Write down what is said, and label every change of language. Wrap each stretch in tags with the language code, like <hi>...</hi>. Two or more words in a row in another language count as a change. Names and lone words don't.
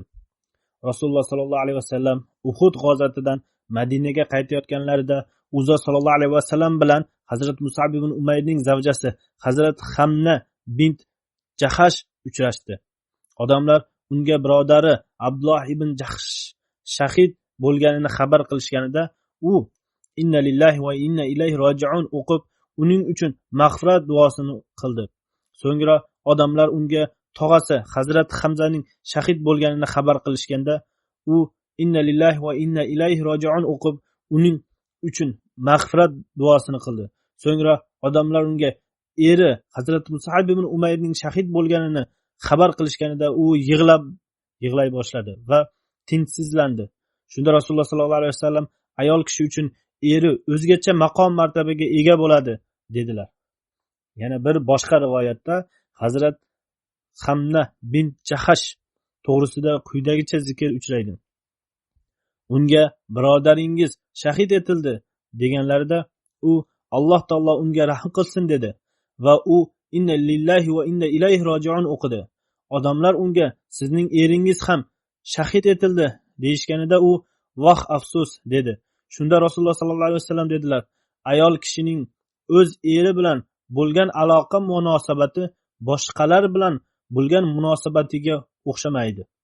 <uz>Rasululloh</uz> <ar>صلى الله عليه وسلم</ar> <uz>Uhud g'azotatidan Madinaga qaytayotganlarida Uzo</uz> <ar>صلى الله عليه وسلم</ar> <uz>bilan Hazrat Mus'ab ibn Umayrning zavjasi Hazrat Hamna bint Jahash uchrashdi. Odamlar unga birodari Abdulloh ibn Jahsh shahid bo'lganini xabar qilishganida u</uz> <ar>إنا لله وإنا إليه راجعون</ar> <uz>o'qib uning uchun mag'firat duosini qildi. So'ngra odamlar unga tog'asi Hazrat Hamzaning shahid bo'lganini xabar qilishganda u</uz> <ar>إنا لله وإنا إليه راجعون</ar> <uz>o'qib uning uchun mag'firat duosini qildi. So'ngra odamlar unga eri Hazrat Mus'ab ibn Umayrning shahid bo'lganini xabar qilishganida u yig'lay boshladi va tinchsizlandi. Shunda Rasululloh</uz> <ar>صلى الله عليه وسلم</ar> <uz>ayol kishi uchun eri o'zgacha maqom martabaga ega bo'ladi dedilar. Yana bir boshqa rivoyatda Hazrat Hamna bint Jahash to'g'risida quyidagicha zikr uchraydi. Unga birodaringiz shahid etildi deganlarida u Alloh taolo unga rahm qilsin dedi va u</uz> <ar>إنا لله وإنا إليه راجعون</ar> <uz>o'qidi. Odamlar unga sizning eringiz ham shahid etildi deyishganida u voh afsus dedi. Shunda Rasululloh</uz> <ar>صلى الله عليه وسلم</ar> <uz>dedilar: ayol kishining o'z eri bilan bo'lgan aloqa munosabati boshqalar bilan bo'lgan munosabatiga o'xshamaydi.</uz>